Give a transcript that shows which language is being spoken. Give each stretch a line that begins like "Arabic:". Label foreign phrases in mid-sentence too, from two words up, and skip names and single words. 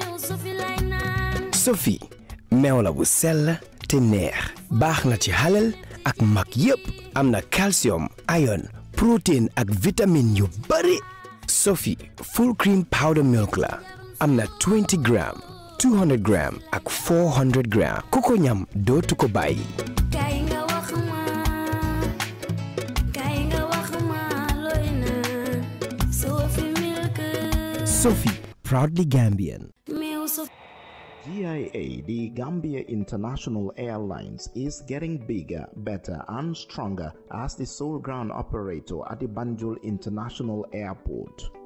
Wolof: Sophie meew la bu sell te neex baax na ci halal ak mag yépp am na calcium iron protein ak vitamine yu bari Sophie
English: full cream powder milk
Wolof: la am na 20 gram 200 gram ak 400 gram ku ko ñam dootu ko bàyyi Sophie,
English: proudly Gambian. GIA, the Gambia International Airlines, is getting bigger, better, and stronger as the sole ground operator at the Banjul International Airport.